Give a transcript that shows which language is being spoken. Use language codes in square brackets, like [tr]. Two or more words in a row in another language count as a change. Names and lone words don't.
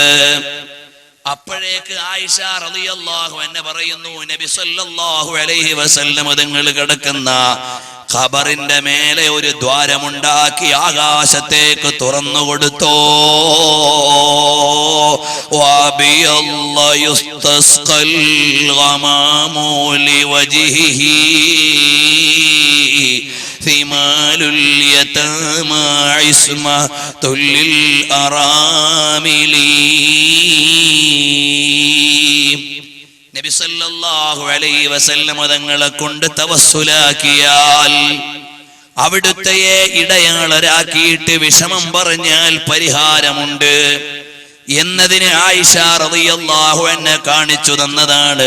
[ml] അപ്പോഴേക്ക് ആയിഷ [ar] رضي الله عنها [ml] പറയുന്നു, നബി [ar] صلى الله عليه وسلم [ml] തങ്ങൾ കിടക്കുന്ന ഖബറിന്റെ മേലെ ഒരു ദ്വാരമുണ്ടാക്കി ആകാശത്തേക്ക് തുറന്നു കൊടുത്തോ. [ar] يستسقى الغمام بوجهه ثمال اليتامى عصمة للأرامل. [ml] നബി [ar] صلى الله عليه وسلم [ml] തങ്ങളെ കൊണ്ട് തവസ്സുലാക്കിയാൽ, അവിടുത്തെ ഇടയാളരാക്കിയിട്ട് വിഷമം പറഞ്ഞാൽ പരിഹാരമുണ്ട് എന്നതിന് ആയിഷ [ar] رضي الله عنها [ml] കാണിച്ചു തന്നതാണ്.